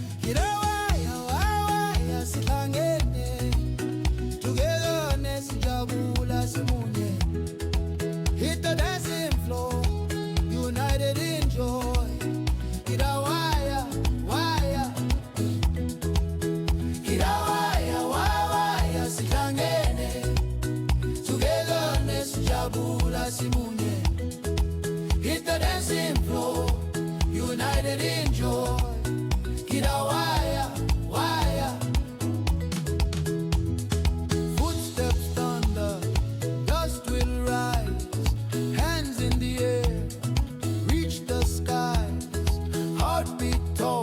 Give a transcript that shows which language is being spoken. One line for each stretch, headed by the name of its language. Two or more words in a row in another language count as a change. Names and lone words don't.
Swati: Kirawaya waya sihlangene together nesijabula simunye.
English: Hit the dancing floor, united in joy.
Swati: Kirawaya waya, kirawaya waya sihlangene together nesijabula simunye.
English: Hit the dancing floor, united in joy.
Swati: Kirawaya waya.
English: Footsteps thunder, dust will rise, hands in the air, reach the skies, heartbeat